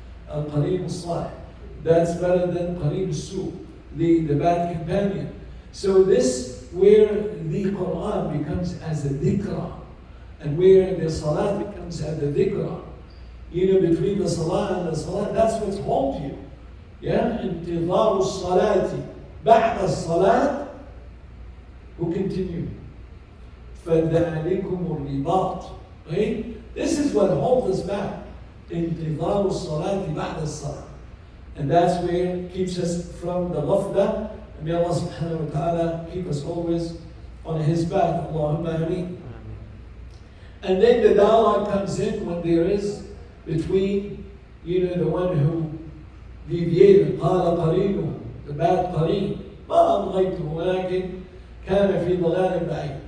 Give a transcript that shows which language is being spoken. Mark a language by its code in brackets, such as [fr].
[en] Al-Qareem al-Salih. That's better than Qareem al-Su, the bad companion. So this, where the Quran becomes as a dhikra, and where the salah becomes as a dhikra. Between the salah and the salah, that's what's holds you. Yeah? [ar] انتظار الصلاة بعد الصلاة. [en] Who continue? [ar] فذلكم الرباط. [en] Right? This is what holds us back. [ar] انتظار الصلاة بعد الصلاة. [en] And that's where it keeps us from the ghafla. And may Allah subhanahu wa ta'ala keep us always on His path. Allahumma ameen. And then the dialogue comes in when there is between, the one who deviated, [ar] قال قرينه, [en] the bad قرين, [ar] ما أبغيته ولكن كان في ضلال بعيد.